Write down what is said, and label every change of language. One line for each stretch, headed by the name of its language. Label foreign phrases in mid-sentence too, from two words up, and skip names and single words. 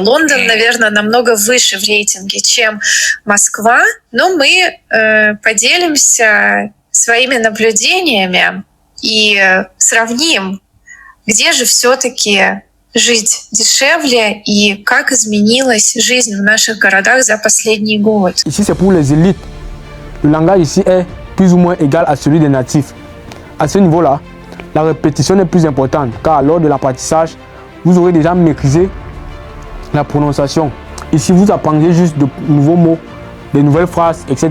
Russian: Лондон, наверное, намного выше в рейтинге, чем Москва, но мы поделимся своими наблюдениями и сравним, где же все-таки жить дешевле и как изменилась жизнь в наших городах за последний год.
French: Ici, c'est pour les élites. Le langage ici est plus ou moins égal à celui des natifs. À ce niveau-là, la répétition est plus importante car lors de l'apprentissage, vous aurez déjà maîtrisé la prononciation. Ici, vous apprendrez juste de nouveaux mots, de nouvelles phrases, etc.